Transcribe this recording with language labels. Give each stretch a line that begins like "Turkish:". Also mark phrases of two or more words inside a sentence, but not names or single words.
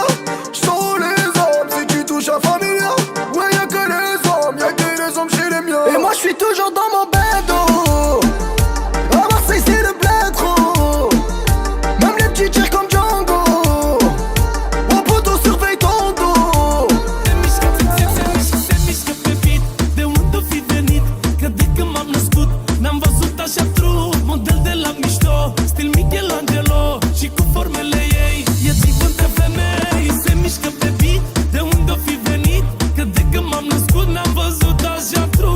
French: J'sors les hommes si tu touches à Familia. Ouais y'a que les hommes chez les miens. Et moi j'suis toujours dans mon bendo. À Marseille c'est le bled trop. Même les petits tirs comme Django. Mon poteau surveille ton dos.
Romanian: Se mișcă pe beat, de unde o fi venit, că de când m-am născut n-am văzut așa true. Model de la mișto, stil Michelangelo, și cu formele ei e divă între femei. Se mișcă pe beat, de unde o fi venit, că de când m-am născut n-am văzut așa true.